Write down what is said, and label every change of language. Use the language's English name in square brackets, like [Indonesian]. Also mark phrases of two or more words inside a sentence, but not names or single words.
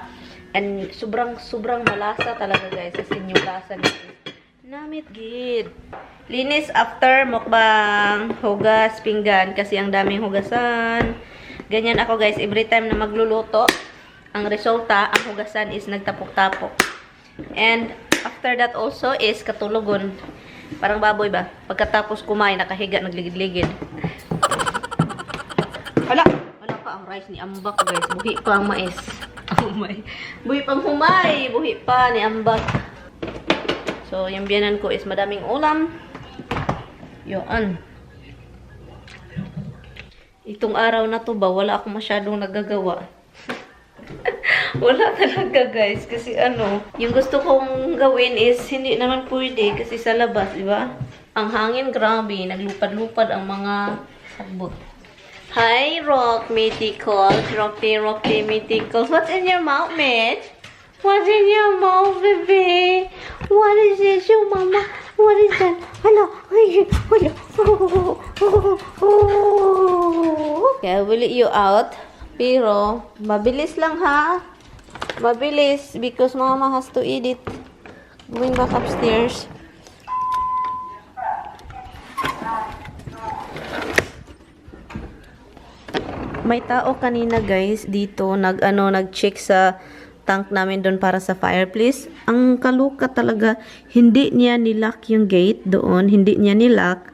[Filipino] And sobrang malasa talaga, guys. Kasi yung lasa nito. [Hiligaynon] Namit gid. [Filipino] Linis after mukbang. Hugas, pinggan. Kasi ang daming hugasan. Ganyan ako, guys. [English] Every time [Filipino] na magluluto, ang resulta, ang hugasan is nagtapok-tapok. [English] And after that also is katulogon. [Filipino] Parang baboy ba? Pagkatapos kumain, nakahiga, nagligid-ligid. [Cebuano] Wala pa ang rice ni Ambak, guys. Buhi pa ang mais. Buhi pang humay. Buhi pa ni Ambak. [Filipino] So, yung biyanan ko is madaming ulam. Yun. Itong araw na to ba, wala akong masyadong nagagawa. Wala talaga, guys. Kasi ano, yung gusto kong gawin is hindi naman pwede kasi sa labas, di ba? Ang hangin, grabe. [Cebuano] Naglupad-lupad ang mga sagbot. [English] Hi, Rock Mythicals. Rocky Mythicals. What's in your mouth, Mitch? What's in your mouth, baby? What is this, your mama? What is that? Hello. Okay, will it you out? [Filipino] Pero, mabilis lang ha. [English] Mabilis because mama has to eat it. Going back upstairs. [Filipino] May tao kanina, guys, dito nag-check sa tank namin doon para sa fireplace. Ang kaluka talaga, hindi niya nilock yung gate doon, hindi niya nilock.